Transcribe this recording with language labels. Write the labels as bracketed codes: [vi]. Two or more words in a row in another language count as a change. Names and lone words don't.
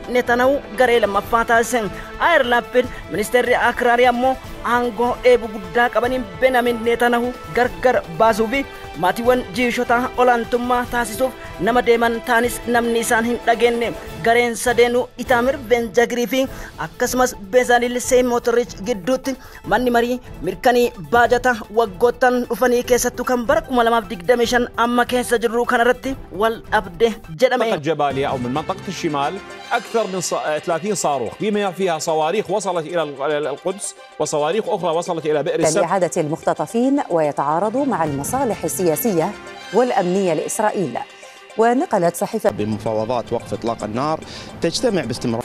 [om] Netanyahu garee lammaffaa taasise Yair Lapid ministeerri akraarii ammoo aangoo dheebuu guddaa qabaniin Benjamin Netanyahu gargar baasuu fi maatiiwwan jiishota olaantummaa taasisuuf nama deeman taanis namni isaan hin dhageenye gareen sadeenuu Itamir Ben-Gvirii fi akkasumas Bezalel Smotrich gidduutti manni marii mirkanii baajata waggoottan dhufanii keessattuu kan bara 2025 amma keessa jirru kanarratti wal dhabde jedhame. [ar] منطقة جباليا أو من منطقة الشمال أكثر من 30 صاروخ بما فيها صواريخ وصلت إلى القدس وصواريخ أخرى وصلت إلى بئر السبت لإعادة المختطفين ويتعارض مع المصالح السياسية والأمنية لإسرائيل. ونقلت صحيفة بمفاوضات وقف إطلاق النار تجتمع باستمرار